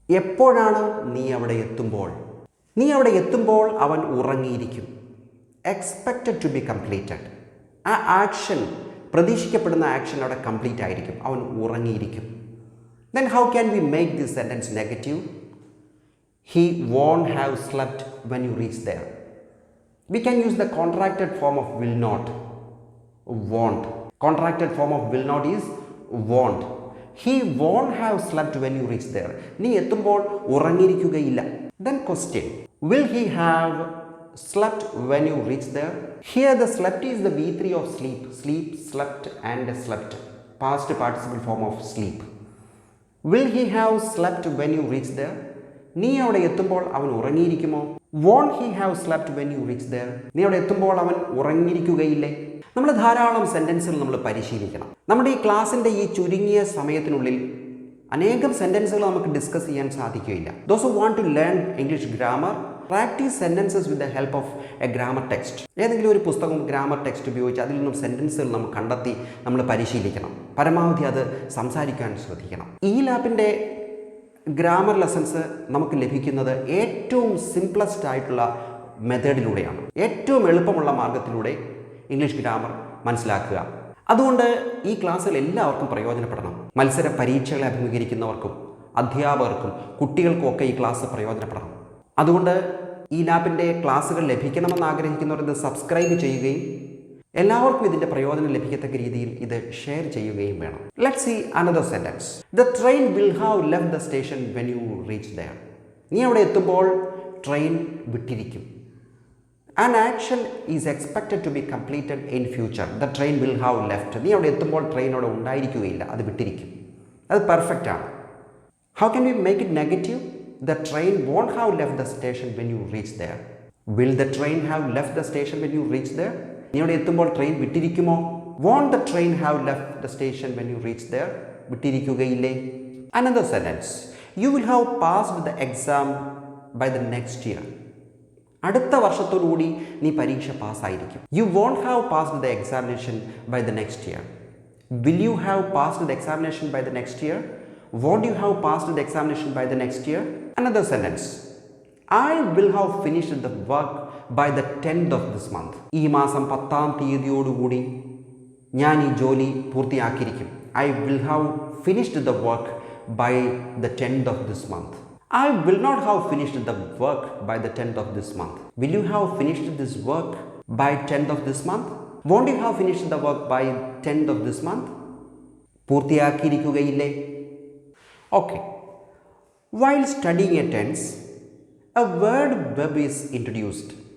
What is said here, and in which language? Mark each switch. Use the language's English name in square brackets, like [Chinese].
[Malayalam] എപ്പോഴാണ് നീ അവിടെ എത്തുമ്പോൾ? നീ അവിടെ എത്തുമ്പോൾ അവൻ ഉറങ്ങിയിരിക്കും. [English] Expected to be completed. [Malayalam] ആ ആക്ഷൻ, പ്രതീക്ഷിക്കപ്പെടുന്ന ആക്ഷൻ അവിടെ കംപ്ലീറ്റ് ആയിരിക്കും, അവൻ ഉറങ്ങിയിരിക്കും. [English] Then how can we make this sentence negative? He won't have slept when you reach there. We can use the contracted form of will not. Won't. Contracted form of will not is won't. He won't have slept when you reach there. [Malayalam] നീ എത്തുമ്പോൾ ഉറങ്ങിയിരിക്കുകയില്ല. [English] Then question. Will he have slept when you reach there? Here the slept is the V3 of sleep. Sleep, slept and slept. Past participle form of sleep. Will he have slept when you reach there? [Malayalam] നീ അവിടെ എത്തുമ്പോൾ അവൻ ഉറങ്ങിയിരിക്കുമോ? [English] Won't he have slept when you reach there? [Malayalam] നീ അവിടെ എത്തുമ്പോൾ അവൻ ഉറങ്ങിയിരിക്കുകയില്ലേ? നമ്മൾ ധാരാളം സെൻറ്റൻസുകൾ നമ്മൾ പരിശീലിക്കണം. നമ്മുടെ ഈ ക്ലാസ്സിൻ്റെ ഈ ചുരുങ്ങിയ സമയത്തിനുള്ളിൽ അനേകം സെൻറ്റൻസുകൾ നമുക്ക് ഡിസ്കസ് ചെയ്യാൻ സാധിക്കുകയില്ല. [English] Those who want to learn English grammar, practice sentences with the help of a grammar text. [Malayalam] ഏതെങ്കിലും ഒരു പുസ്തകം ഗ്രാമർ ടെക്സ്റ്റ് ഉപയോഗിച്ച് അതിൽ നിന്നും സെൻറ്റൻസുകൾ നമ്മൾ കണ്ടെത്തി നമ്മൾ പരിശീലിക്കണം. പരമാവധി അത് സംസാരിക്കാൻ ശ്രദ്ധിക്കണം. ഈ ലാപ്പിൻ്റെ ഗ്രാമർ ലെസൺസ് നമുക്ക് ലഭിക്കുന്നത് ഏറ്റവും സിംപ്ലസ്റ്റ് ആയിട്ടുള്ള മെത്തേഡിലൂടെയാണ്. ഏറ്റവും എളുപ്പമുള്ള മാർഗത്തിലൂടെ ഇംഗ്ലീഷ് ഗ്രാമർ മനസ്സിലാക്കുക. അതുകൊണ്ട് ഈ ക്ലാസ്സുകൾ എല്ലാവർക്കും പ്രയോജനപ്പെടണം. മത്സര പരീക്ഷകളെ അഭിമുഖീകരിക്കുന്നവർക്കും അധ്യാപകർക്കും കുട്ടികൾക്കും ഒക്കെ ഈ ക്ലാസ് പ്രയോജനപ്പെടണം. അതുകൊണ്ട് ഈ ലാപ്പിൻ്റെ ക്ലാസ്സുകൾ ലഭിക്കണമെന്ന് ആഗ്രഹിക്കുന്നവർ ഇത് സബ്സ്ക്രൈബ് ചെയ്യുകയും എല്ലാവർക്കും ഇതിൻ്റെ പ്രയോജനം ലഭിക്കത്തക്ക രീതിയിൽ ഇത് ഷെയർ ചെയ്യുകയും വേണം. [English] Let's see another sentence. The train will have left the station when you reach there. [Malayalam] നീ അവിടെ എത്തുമ്പോൾ train വിട്ടിരിക്കും. [English] An action is expected to be completed in future. The train will have left. [Malayalam] നീ അവിടെ എത്തുമ്പോൾ train അവിടെ ഉണ്ടായിരിക്കുകയില്ല, അത് വിട്ടിരിക്കും. അത് പെർഫെക്റ്റ് ആണ്. [English] How can we make it negative? The train won't have left the station when you reach there. Will the train have left the station when you reach there? [Malayalam] നീ അവിടെ എത്തുമ്പോൾ train വിട്ടിരിക്കുമോ? [English] Won't the train have left the station when you reach there? [Malayalam] വിട്ടിരിക്കുകയില്ലേ? [English] Another sentence. You will have passed the exam by the next year. [Malayalam] അടുത്ത വർഷത്തോടുകൂടി നീ പരീക്ഷ പാസ്സായിരിക്കും. [English] You won't have passed the examination by the next year. Will you have passed the examination by the next year? Won't you have passed the examination by the next year? Another sentence. I will have finished the work by the 10th of this month. [Malayalam] ഈ മാസം 10ാം തീയതിയോടുകൂടി ഞാൻ ഈ ജോലി പൂർത്തിയാക്കിയിരിക്കും. [English] I will have finished the work by the 10th of this month. I will not have finished the work by the 10th of this month. Will you have finished this work by 10th of this month? Won't you have finished the work by 10th of this month? [Malayalam] പൂർത്തിയാക്കിയിരിക്കുകയില്ലേ? [English] Okay. While studying a tense, a word verb is introduced.